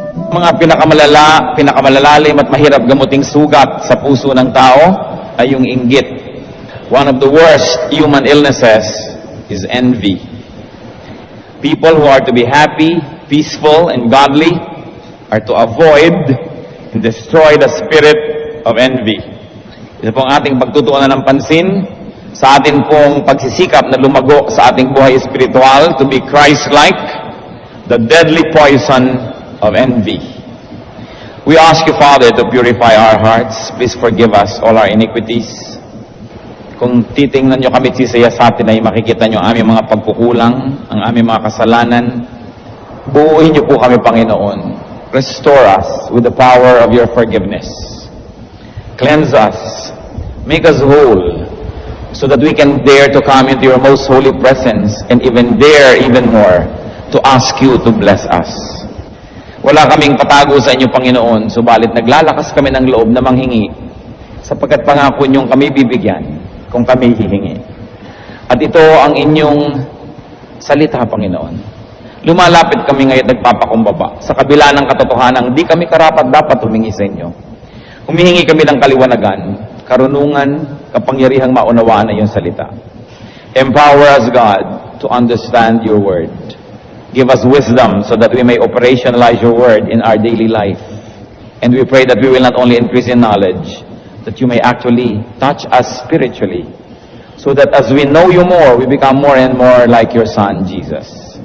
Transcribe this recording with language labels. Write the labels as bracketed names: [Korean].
[Filipino] mga pinakamalalalim at mahirap gamuting sugat sa puso ng tao ay yung inggit. [English] One of the worst human illnesses is envy. People who are to be happy, peaceful, and godly are to avoid and destroy the spirit of envy. [Filipino] Ito pong ating pagtutuunan ng pansin sa atin pong pagsisikap na lumago sa ating buhay espiritual [English] to be Christ-like, the deadly poison of envy. We ask you, Father, to purify our hearts. Please forgive us all our iniquities. [Filipino] Kung titingnan nyo kami sisaya sa atin ay makikita nyo ang aming mga pagkukulang, ang aming mga kasalanan. Buuin nyo po kami, Panginoon. [English] Restore us with the power of your forgiveness. Cleanse us. Make us whole so that we can dare to come into your most holy presence and even dare even more to ask you to bless us. [Filipino] Wala kaming patago sa inyo, Panginoon, subalit naglalakas kami ng loob na manghingi sapagkat pangako niyong kami bibigyan kung kami hihingi. At ito ang inyong salita, Panginoon. Lumalapit kami ngayon nagpapakumbaba sa kabila ng katotohanan, di kami karapat dapat humingi sa inyo. Humihingi kami ng kaliwanagan, karunungan, kapangyarihang maunawaan na iyong salita. [English] Empower us, God, to understand your word. Give us wisdom so that we may operationalize your word in our daily life. And we pray that we will not only increase in knowledge, that you may actually touch us spiritually, so that as we know you more, we become more and more like your Son, Jesus.